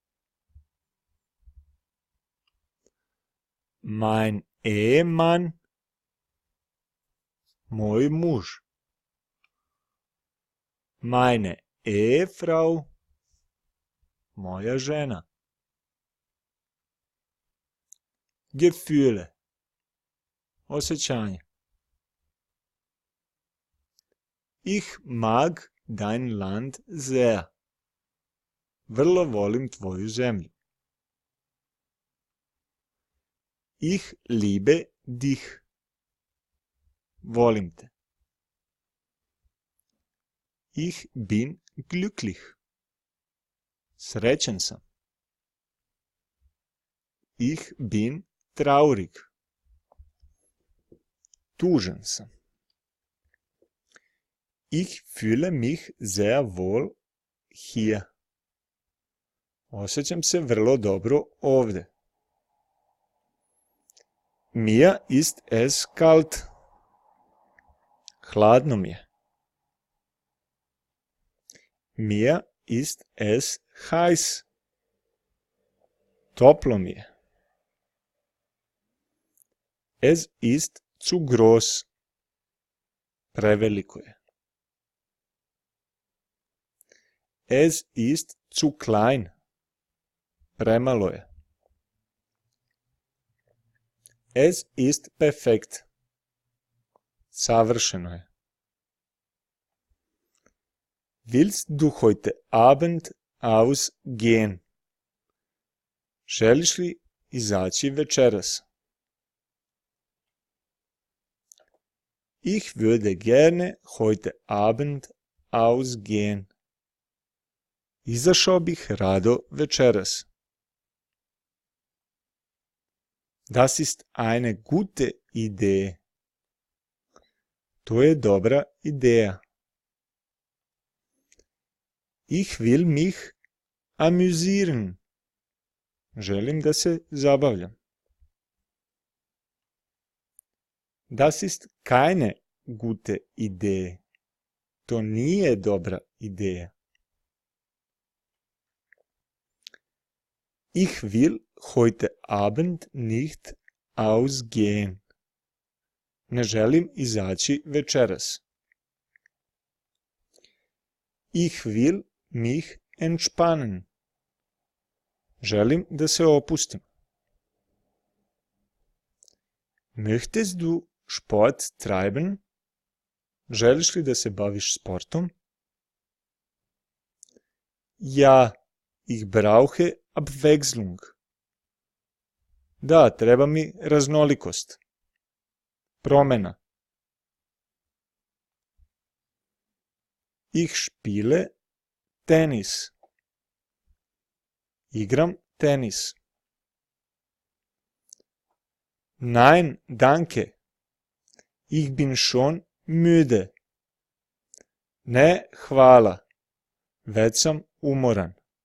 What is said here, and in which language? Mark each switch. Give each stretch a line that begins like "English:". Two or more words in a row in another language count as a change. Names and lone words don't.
German: Mein Ehemann,
Bosnian: moj muž.
German: Meine Ehefrau,
Bosnian: moja žena.
German: Gefühle, osjećanje. Ich mag dein Land sehr.
Bosnian: vrlo volim tvoju zemlju.
German: Ich liebe dich.
Bosnian: Volim te.
German: Ich bin glücklich.
Bosnian: Srećan sam.
German: Ich bin traurig.
Bosnian: Tužan sam.
German: Ich fühle mich sehr wohl hier.
Bosnian: Osjećam se vrlo dobro ovdje.
German: Mir ist es kalt.
Bosnian: Hladno mi je.
German: Mir ist es heiß.
Bosnian: Toplo mi je.
German: Es ist zu groß.
Bosnian: Preveliko je. Es ist zu klein. Premalo je. Es ist perfekt. Savršeno je.
German: Willst du heute Abend ausgehen?
Bosnian: Želiš li izaći večeras?
German: Ich würde gerne heute Abend ausgehen.
Bosnian: Izašao bih rado večeras.
German: Das ist eine gute Idee.
Bosnian: To je dobra ideja.
German: Ich will mich amüsieren.
Bosnian: Želim da se zabavljam.
German: Das ist keine gute Idee.
Bosnian: To nije dobra ideja.
German: Ich will heute Abend nicht ausgehen.
Bosnian: Ne želim izaći večeras.
German: Ich will mich entspannen.
Bosnian: Želim da se opustim.
German: Möchtest du Sport treiben?
Bosnian: Želiš li da se baviš sportom?
German: Ja, ich brauche Abwechslung.
Bosnian: Da, treba mi raznolikost. Promjena.
German: Ich spiele Tennis.
Bosnian: Igram tenis.
German: Nein, danke. Ich bin schon müde.
Bosnian: Ne, hvala. Već sam umoran.